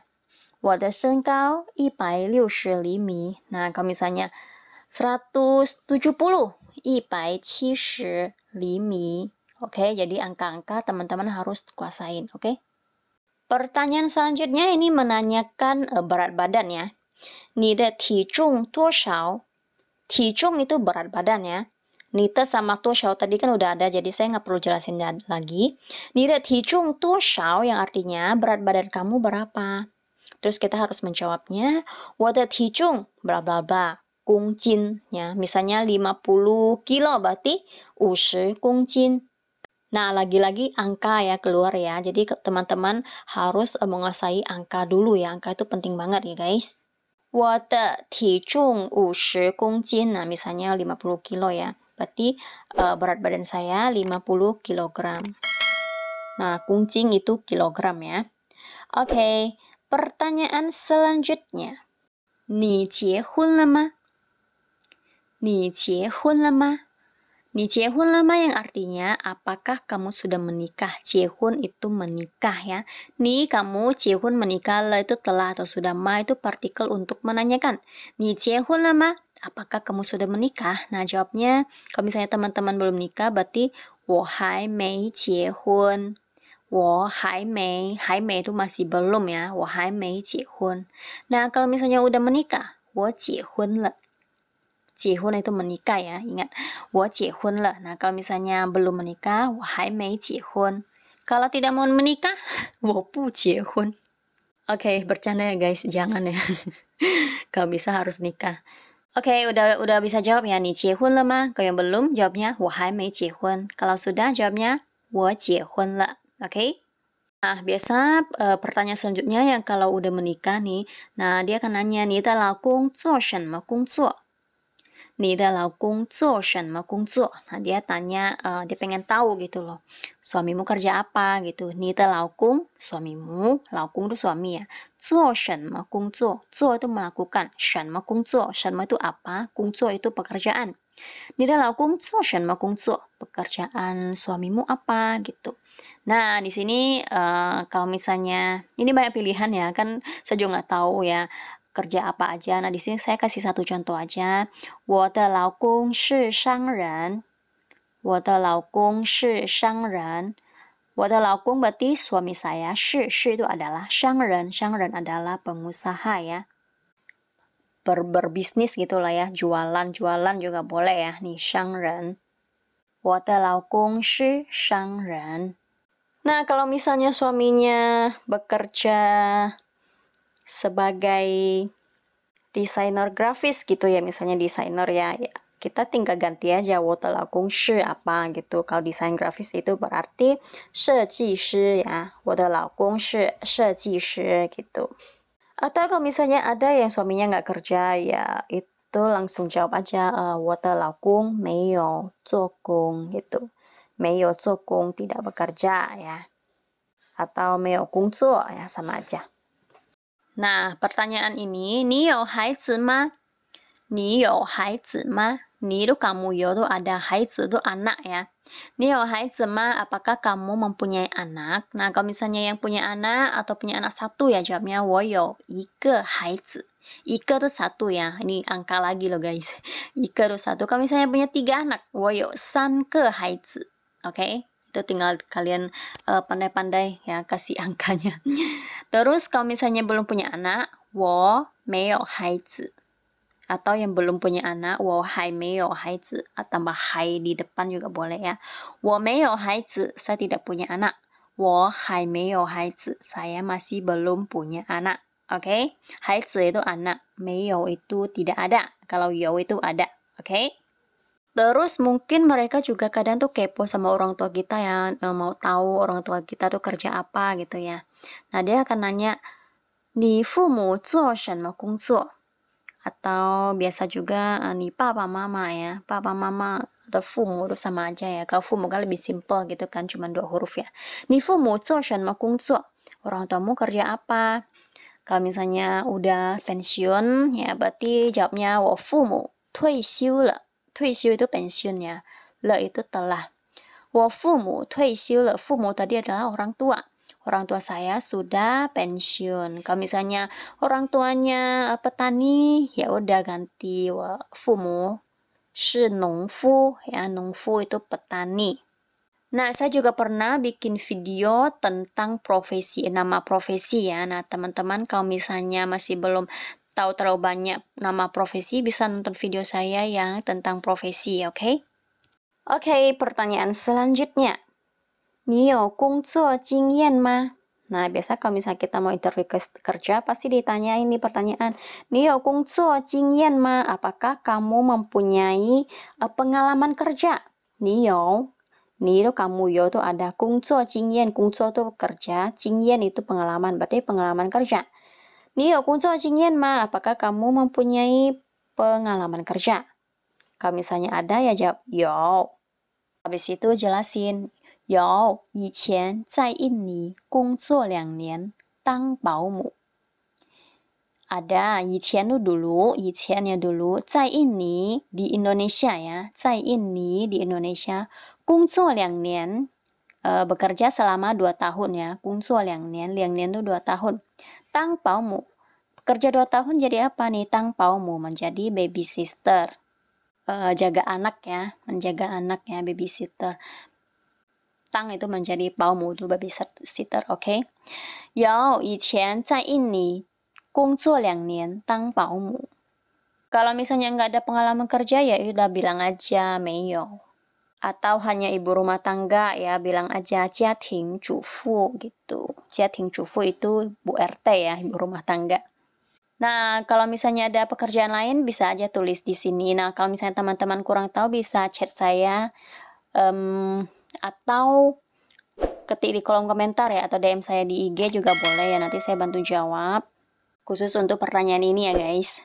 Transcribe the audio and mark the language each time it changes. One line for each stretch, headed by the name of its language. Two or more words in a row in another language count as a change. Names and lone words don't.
Chinese: 我的身高160厘米.
Indonesian: Nah, kalau misalnya 170, 170 厘米. Oke, jadi angka-angka teman-teman harus kuasain, oke? Pertanyaan selanjutnya ini menanyakan berat badan ya.
Chinese: 你的体重多少？ 体重
Indonesian: itu berat badan ya.
Chinese: 你的
Indonesian: sama 多少 tadi kan udah ada, jadi saya nggak perlu jelasin lagi.
Chinese: 你的体重多少
Indonesian: yang artinya berat badan kamu berapa. Terus kita harus menjawabnya,
Chinese: 我的体重 bla bla bla, 公斤 ya.
Indonesian: Misalnya 50 kilo berarti 50 公斤. Nah, lagi-lagi angka ya keluar ya. Jadi teman-teman harus menguasai angka dulu ya. Angka itu penting banget ya, guys.
Chinese: 我的体重50公斤.
Indonesian: Nah, misalnya 50 kilo ya. Berarti berat badan saya 50 kilogram. Nah, kungcing itu kilogram ya. Oke, pertanyaan selanjutnya.
Chinese: 你结婚了吗？你结婚了吗？你结婚了吗
Indonesian: yang artinya apakah kamu sudah menikah? Jiehun itu menikah ya. Ni kamu jiehun menikah, le itu telah atau sudah, ma itu partikel untuk menanyakan.
Chinese: 你结婚了吗,
Indonesian: apakah kamu sudah menikah? Nah, jawabnya kalau misalnya teman-teman belum nikah berarti
Chinese: 我还没结婚. 我还没
Indonesian: itu masih belum ya.
Chinese: 我还没结婚.
Indonesian: Nah, kalau misalnya udah menikah,
Chinese: 我结婚了.
Indonesian: 结婚 itu menikah ya, ingat.
Chinese: 我结婚了.
Indonesian: Nah, kalau misalnya belum menikah,
Chinese: 我还没结婚.
Indonesian: Kalau tidak mau menikah,
Chinese: 我不结婚.
Indonesian: Oke, bercanda ya guys, jangan ya. Kalau bisa harus nikah. Oke, udah bisa jawab ya.
Chinese: 你结婚了吗?
Indonesian: Kalau yang belum, jawabnya
Chinese: 我还没结婚.
Indonesian: Kalau sudah, jawabnya
Chinese: 我结婚了.
Indonesian: Oke? Nah, biasa pertanyaan selanjutnya yang kalau udah menikah nih, nah dia akan nanya,
Chinese: 你的老公做什么工作? 你的老公做什么工作?
Indonesian: Nah, dia tanya, dia pengen tahu gitu loh. Suamimu kerja apa gitu.
Chinese: 你的老公,
Indonesian: suamimu, 老公itu suami ya.
Chinese: 做什么工作?
Indonesian: 做itu melakukan.
Chinese: 什么工作?
Indonesian: 什么itu apa? 工作 itu pekerjaan.
Chinese: 你的老公做什么工作?
Indonesian: Pekerjaan suamimu apa gitu. Nah, di sini kalau misalnya ini banyak pilihan ya, kan saya juga nggak tahu ya kerja apa aja. Nah, di sini saya kasih satu contoh aja.
Chinese: 我的老公是商人。我的老公是商人。我的老公
Indonesian: berarti suami saya. 是 itu adalah 商人. 商人 adalah pengusaha ya. Berbisnis gitulah ya. Jualan juga boleh ya. Nih,
Chinese: 商人。我的老公是商人。
Indonesian: Nah, kalau misalnya suaminya bekerja sebagai desainer grafis gitu ya, misalnya desainer ya, kita tinggal ganti aja
Chinese: 我的老公是
Indonesian: apa gitu. Kalau desain grafis itu berarti 设计师 ya.
Chinese: 我的老公是设计师
Indonesian: gitu. Atau kalau misalnya ada yang suaminya nggak kerja ya itu langsung jawab aja
Chinese: 我的老公没有做工
Indonesian: gitu.
Chinese: 没有做工
Indonesian: tidak bekerja ya. Atau
Chinese: 没有工作
Indonesian: ya sama aja. Nah, pertanyaan ini,
Chinese: 你有孩子吗? 你有孩子吗?
Indonesian: Ni itu kamu, yo itu ada, 孩子 itu anak ya.
Chinese: 你有孩子吗?
Indonesian: Apakah kamu mempunyai anak? Nah, kalau misalnya yang punya anak atau punya anak satu ya jawabnya
Chinese: 我有一个孩子.
Indonesian: 一个 itu satu ya. Ini angka lagi loh guys. 一个 itu satu. Kalau misalnya punya 3 anak,
Chinese: 我有3个孩子.
Indonesian: Oke? Itu tinggal kalian pandai-pandai ya kasih angkanya. Terus kalau misalnya belum punya anak,
Chinese: 我没有孩子.
Indonesian: Atau yang belum punya anak,
Chinese: 我还没有孩子.
Indonesian: Tambah 还 di depan juga boleh ya.
Chinese: 我没有孩子,
Indonesian: saya tidak punya anak.
Chinese: 我还没有孩子,
Indonesian: saya masih belum punya anak. Oke? 孩子 itu anak, 没有 itu tidak ada. Kalau 有 itu ada. Oke? Terus mungkin mereka juga kadang tuh kepo sama orang tua kita ya, mau tahu orang tua kita tuh kerja apa gitu ya. Nah, dia akan nanya,
Chinese: 你父母做什么工作?
Indonesian: Atau biasa juga nih papa mama ya. Papa mama atau 父母 itu sama aja ya. Kalau 父母 kan lebih simple gitu kan, cuma 2 huruf ya.
Chinese: 你父母做什么工作?
Indonesian: Orang tuamu kerja apa? Kalau misalnya udah pensiun ya berarti jawabnya
Chinese: 我父母退休了.
Indonesian: 退休 itu pensiun ya. Le itu telah.
Chinese: 我父母退休了.
Indonesian: 父母 tadi adalah orang tua. Orang tua saya sudah pensiun. Kalau misalnya orang tuanya petani, ya udah ganti
Chinese: 我父母是农夫
Indonesian: ya. 农夫 itu petani. Nah, saya juga pernah bikin video tentang profesi, nama profesi ya. Nah, teman-teman kalau misalnya masih belum tahu terlalu banyak nama profesi, bisa nonton video saya yang tentang profesi, oke? Oke, pertanyaan selanjutnya.
Chinese: 你有工作经验吗?
Indonesian: Nah, biasa kalau misalnya kita mau interview kerja, pasti ditanya ini pertanyaan.
Chinese: 你有工作经验吗?
Indonesian: Apakah kamu mempunyai pengalaman kerja?
Chinese: 你有.
Indonesian: Ni itu kamu, yo itu ada
Chinese: 工作经验,
Indonesian: 工作 itu kerja, 经验 itu pengalaman, berarti pengalaman kerja.
Chinese: 你有工作经验吗?
Indonesian: Apakah kamu mempunyai pengalaman kerja? Kalau misalnya ada ya jawab 有. Habis itu jelasin.
Chinese: 有，以前在印尼工作2年当保姆。Ada, 以前
Indonesian: itu dulu, 以前 ya dulu,
Chinese: 在印尼
Indonesian: di Indonesia ya,
Chinese: 在印尼
Indonesian: di Indonesia,
Chinese: 工作2年,
Indonesian: bekerja selama 2 tahun ya,
Chinese: 工作2年, 2年
Indonesian: itu 2 tahun.
Chinese: 当保姆,
Indonesian: bekerja 2 tahun jadi apa nih?
Chinese: 当保姆
Indonesian: menjadi
English: baby sister.
Indonesian: Jaga anak ya, menjaga anak ya, babysitter. Tang itu menjadi 保姆 itu babysitter, oke?
Chinese: 有，以前在印尼工作2年当保姆.
Indonesian: Kalau misalnya nggak ada pengalaman kerja ya udah bilang aja 没有. Atau hanya ibu rumah tangga ya bilang aja
Chinese: 家庭主妇
Indonesian: gitu.
Chinese: 家庭主妇
Indonesian: itu Bu RT ya, ibu rumah tangga. Nah, kalau misalnya ada pekerjaan lain bisa aja tulis di sini. Nah, kalau misalnya teman-teman kurang tahu bisa chat saya, atau ketik di kolom komentar ya, atau DM saya di IG juga boleh ya, nanti saya bantu jawab, khusus untuk pertanyaan ini ya guys.